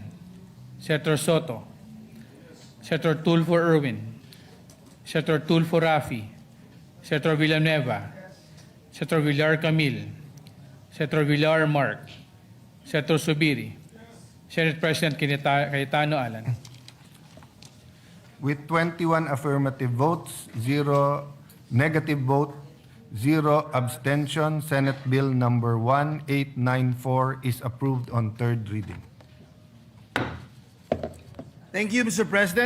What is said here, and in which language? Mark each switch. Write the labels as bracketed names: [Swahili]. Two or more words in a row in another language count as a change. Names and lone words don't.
[English] Senator Soto. Senator Tulfo Erwin. Senator Tulfo Rafi. Senator Villanueva. Senator Villar Camil. Senator Villar Mark. Senator Subiri. Senate President Cayetano Alan. With 21 affirmative votes, 0 negative vote, 0 abstention, Senate Bill number 1894 is approved on third reading. Thank you, Mr. President.